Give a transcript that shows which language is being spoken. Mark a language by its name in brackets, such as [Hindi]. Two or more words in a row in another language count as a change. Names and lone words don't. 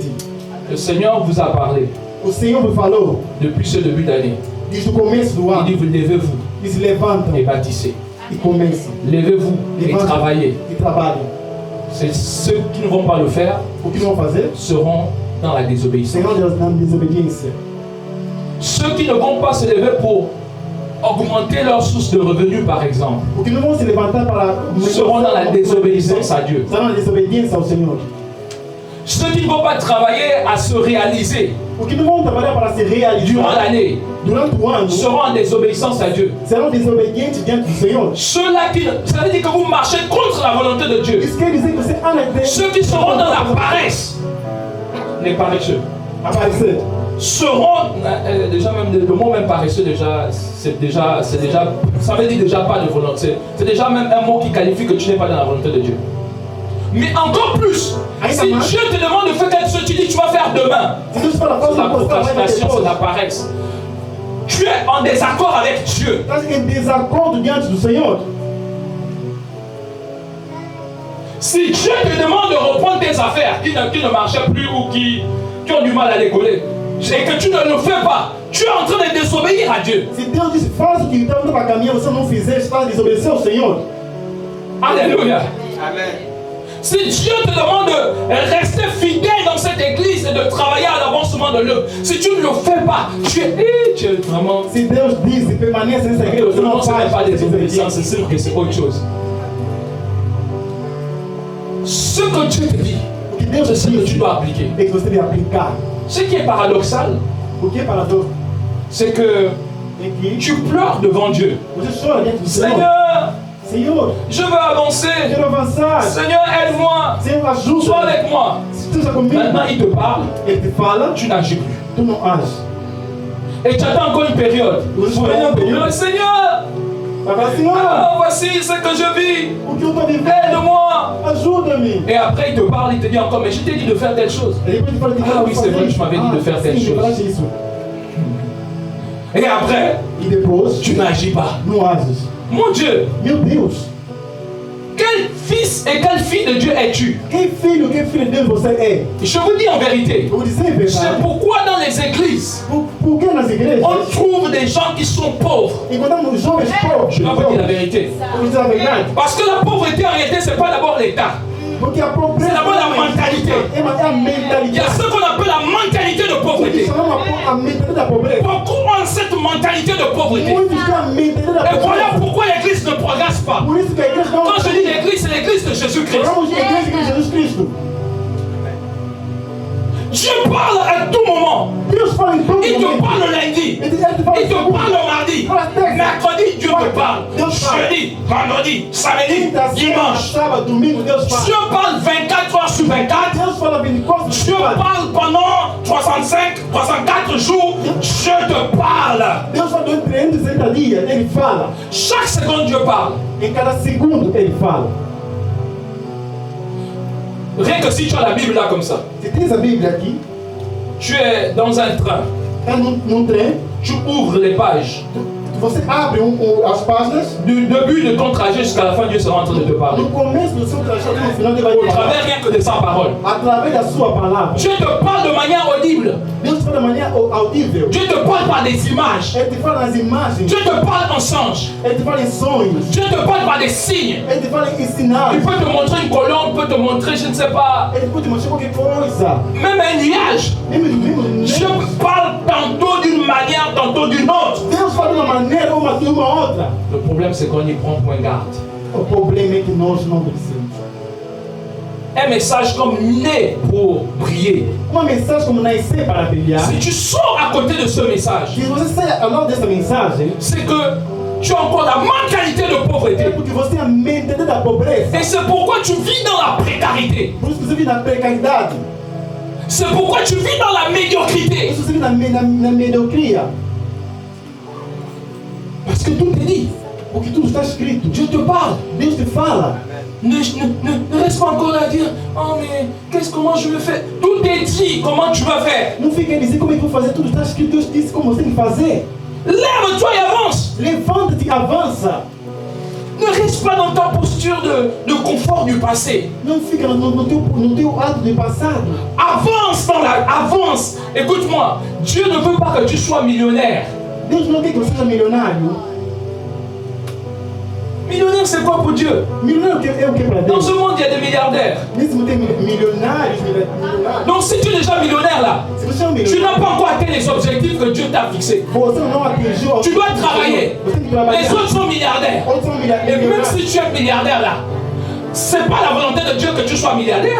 [French] Le Seigneur vous a parlé [Portuguese] O Senhor me falou, [French] depuis ce début d'année. [Portuguese] desde o começo do [French] Il [Portuguese] ano, [French] dit, vous levez-vous [Portuguese] e se levantam [French] et bâtissez. [Portuguese] e começam. [French] Levez-vous et [Portuguese] Levantam [French] travaillez. [Portuguese] e trabalham. [French] C'est ceux qui ne vont pas le faire [Portuguese] O que não vão fazer? [French] seront dans la désobéissance. [Portuguese] Serão na desobediência. [French] Ceux qui ne vont pas se lever pour augmenter leur source de revenus, par exemple, [Portuguese] O que não vão se levantar para [French] seront dans la désobéissance à Dieu. [Portuguese] Serão na desobediência ao Senhor. [French] Ceux qui ne vont pas travailler à se réaliser [Portuguese] O que não vão trabalhar para se realizar [French] durant l'année [Portuguese] durante o ano [French] seront en désobéissance à Dieu. [Portuguese] serão desobedientes diante do Senhor. [French] Ceux-là qui, ça veut dire que vous marchez contre la volonté de Dieu. [Portuguese] Isso quer dizer que você anda [French] Ceux qui seront dans la paresse, les paresseux, [Portuguese] aparecer. [French] seront déjà même le mot même paresseux c'est déjà ça veut dire déjà pas de volonté. C'est déjà même un mot qui qualifie que tu n'es pas dans la volonté de Dieu. Mais encore plus, si Dieu te demande de faire quelque chose, tu dis tu vas faire demain. C'est la procrastination, c'est la paresse. Tu es en désaccord avec Dieu. [Portuguese] Estás em desacordo diante do Senhor. [French] Si Dieu te demande de reprendre tes affaires qui ne marchaient plus ou qui ont du mal à décoller, et que tu ne le fais pas, tu es en train de désobéir à Dieu. [Portuguese] Se Deus disse, faz o que está para caminhar, você não fizer, está a desobedecer ao Senhor. [French] Alléluia. [Portuguese] Amen. [French] Si Dieu te demande de rester fidèle dans cette église et de travailler à l'avancement de l'œuvre, si tu ne le fais pas, tu es vraiment... [Portuguese] Se Deus diz, permaneça nessa igreja, você não [French] Ce n'est [Portuguese] faz. [French] pas désobéissance, c'est sûr que c'est autre chose. Ce que Dieu te dit, [Portuguese] O que Deus [French] c'est ce que [Portuguese] diz [French] tu dois appliquer. [Portuguese] é que você deve aplicar. [French] Ce qui est paradoxal, [Portuguese] O que é paradoxo [French] c'est que [Portuguese] é que [French] tu pleures devant Dieu. [Portuguese] você chora diante do Senhor. [French] Seigneur, [Portuguese] Senhor, [French] je veux avancer. [Portuguese] quero avançar. [French] Seigneur, aide-moi. [Portuguese] Senhor, ajuda. [French] Sois avec moi. [Portuguese] Esteja comigo. [French] Maintenant, il te parle, [Portuguese] Ele te fala, [French] tu n'agis plus. [Portuguese] tu não ages. [French] Et tu attends encore une période. Seigneur, [Portuguese] Vai falar, Senhor, [French] voici ce que je vis. [Portuguese] o que eu estou vivendo? [French] Aide-moi. [Portuguese] Ajuda-me. [French] Et après, il te parle, il te dit encore, mais je t'ai dit de faire telle chose. [Portuguese] E depois ele fala, [French] Ah oui, c'est vrai, tu m'avais dit de faire telle [Portuguese] sim, [French] chose. [Portuguese] falaste isso. [French] Et après, [Portuguese] E depois, [French] tu n'agis pas. [Portuguese] não ages. [French] Mon Dieu, [Portuguese] Meu Deus, [French] quel fils et quelle fille de Dieu es-tu? [Portuguese] que filho de Deus você é? [French] Je vous dis en vérité, [Portuguese] Eu vou dizer a [French] c'est [Portuguese] verdade. [French] pourquoi dans les églises, [Portuguese] Por que nas igrejas [French] on trouve des gens qui sont pauvres. [Portuguese] encontramos jovens pobres? [French] Je dois vous dire la vérité. [Portuguese] Eu vou dizer a verdade. [French] Parce que la pauvreté en réalité, ce n'est pas d'abord l'État. [Portuguese] Porque a pobreza [French] C'est d'abord la mentalité. [Portuguese] é a [French] Il y a [Portuguese] mentalidade. [French] ce qu'on appelle la mentalité de [Portuguese] O que [French] pauvreté. [Portuguese] chamamos a mentalidade da pobreza. [French] Beaucoup ont cette mentalité de pauvreté. [Portuguese] Muitos têm a mentalidade da [French] Et voilà [Portuguese] pobreza. [French] pourquoi l'église ne progresse pas. [Portuguese] Por isso que a igreja não... [French] Quand je dis l'église, c'est l'église de Jésus-Christ. [Portuguese] Falamos de igreja de Jesus Cristo. [French] Dieu parle à tout moment. [Portuguese] Deus fala em todo [French] Il te [Portuguese] momento. [French] parle le lundi. [Portuguese] Ele te fala [French] Il te parle le mardi. Mercredi, Dieu te parle. Jeudi, vendredi, samedi, [Portuguese] Quinta, sexta, [French] dimanche. [Portuguese] sábado, domingo, Deus fala. [French] Dieu parle 24 heures sur 24. [Portuguese] Deus fala 24 [French] Dieu parle pendant 64 jours. Dieu te parle. [Portuguese] Deus fala durante 360 dias, Ele fala. [French] Chaque seconde, Dieu parle. [Portuguese] Em cada segundo Ele fala. [French] Rien que si tu as la Bible là comme ça, [Portuguese] Se tens a Bíblia aqui, [French] tu es dans un train, [Portuguese] está num trem, [French] tu ouvres les pages. [Portuguese] você abre as páginas, [French] Du début de ton trajet jusqu'à la fin, Dieu sera en train de te parler. [Portuguese] no começo do seu trajeto, no final Ele vai [French] Au [Portuguese] te falar. [French] travers rien que de sa parole. [Portuguese] Através da sua palavra. [French] Dieu te parle de manière audible. [Portuguese] Deus fala de maneira audível. [French] Dieu te parle par des images. [Portuguese] Ele te fala nas imagens. [French] Dieu te parle en songe. [Portuguese] Ele te fala em sonhos. [French] Dieu te parle par des signes. [Portuguese] Ele te fala em [French] Il [Portuguese] sinais. [French] peut te montrer une colonne, peut te montrer, je ne sais pas, [Portuguese] Ele pode te mostrar qualquer coisa. [French] même un nuage. Dieu parle tantôt d'une manière, tantôt d'une autre. [Portuguese] Deus fala de uma maneira ou de uma outra. [French] Le problème, c'est qu'on y prend point garde. [Portuguese] O problema é que nós não obedecemos. [French] Un message comme né pour briller. [Portuguese] Uma mensagem como nascer para brilhar. [French] Si tu sors à côté de ce message, [Portuguese] Se você sai ao lado dessa mensagem, [French] c'est que tu as encore la mentalité de [Portuguese] é [French] pauvreté. [Portuguese] porque você tem a mentalidade da pobreza. [French] Et c'est pourquoi tu vis dans la précarité. [Portuguese] Por isso que você vive na precariedade. [French] C'est pourquoi tu vis dans la [Portuguese] Por [French] médiocrité. [Portuguese] isso que você vive na mediocria. [French] Parce que tout est dit. [Portuguese] Porque tudo está escrito. [French] Dieu te parle. [Portuguese] Deus te fala. [French] Ne reste pas encore là à dire, oh mais comment je vais faire? Tout est dit, comment tu vas faire? [Portuguese] Não fica a dizer como é que vou fazer. Tudo está escrito. Deus disse como você tem que fazer. [French] Lève-toi et avance. [Portuguese] Levanta-te e avança. [French] Ne reste pas dans ta posture de confort du passé. [Portuguese] Não fica no teu ato do passado. [French] Avance. Écoute-moi, Dieu ne veut pas que tu sois millionnaire. [Portuguese] Deus não quer que você seja milionário. [French] Millionnaire, c'est quoi pour Dieu? Dans ce monde, il y a des milliardaires. Donc, si tu es déjà millionnaire là, tu n'as pas encore atteint les objectifs que Dieu t'a fixés. Tu dois travailler. Les autres sont milliardaires. Et même si tu es milliardaire là, c'est pas la volonté de Dieu que tu sois milliardaire.